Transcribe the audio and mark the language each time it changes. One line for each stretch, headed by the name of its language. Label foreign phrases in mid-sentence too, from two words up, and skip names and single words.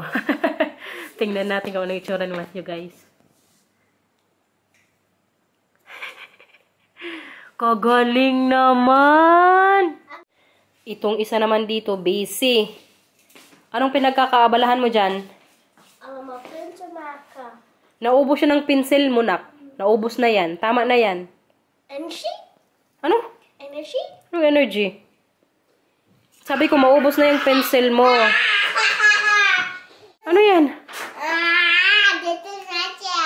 Filipino: Tingnan natin kung ano yung itsura ni Matthew, guys. Kagaling naman! Itong isa naman dito, busy. Anong pinagkakaabalahan mo dyan?
Dutch: Allemaal punten maken.
Filipino: Naubos siya ng pinsel mo, nak. Naubos na yan. Tama na yan. Energy? Ano? Energy? Anong energy? Sabi ko, maubos na yung pencil mo. Ano yan?
Dutch: Dit is Matthew.